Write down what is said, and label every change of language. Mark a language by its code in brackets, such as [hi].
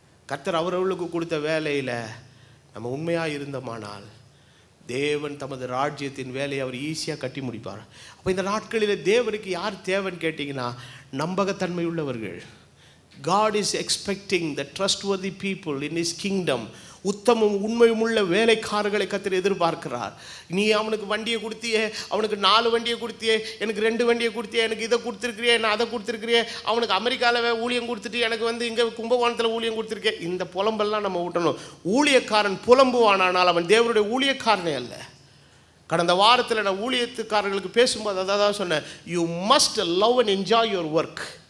[ta] கர்த்தர் அவர்களுக்கு கொடுத்த வேலையில் நம்ம உண்மையாக இருந்தோமானால் தேவன் தமது ராஜ்யத்தின் வேலையை அவர் ஈஸியாக கட்டி முடிப்பார். அப்போ இந்த நாட்களில் தேவனுக்கு யார் தேவைன்னு கேட்டிங்கன்னா, நம்பகத்தன்மை உள்ளவர்கள். [en] God is expecting the trustworthy people in his kingdom. [ta] உத்தமும் உண்மையும் உள்ள வேலைக்காரர்களை கர்த்தர் எதிர்பார்க்கிறார். நீ அவனுக்கு வண்டியை கொடுத்தியே, அவனுக்கு 4 வண்டியை கொடுத்தியே, எனக்கு 2 வண்டியை கொடுத்தியே, எனக்கு இதை கொடுத்துருக்கிறியே, நான் அதை கொடுத்துருக்கிறியே, அவனுக்கு அமெரிக்காவில் ஊழியம் கொடுத்துட்டு எனக்கு இங்கே கும்பகோணத்தில் ஊழியம் கொடுத்துருக்கேன், இந்த புலம்பெல்லாம் நம்ம விட்டணும். ஊழியக்காரன் புலம்புவானால் அவன் தேவனுடைய ஊழியக்காரனே அல்ல. கடந்த வாரத்தில் நான் ஊழியத்துக்காரர்களுக்கு பேசும்போது அதான் சொன்னேன், [en] You must love and enjoy your work.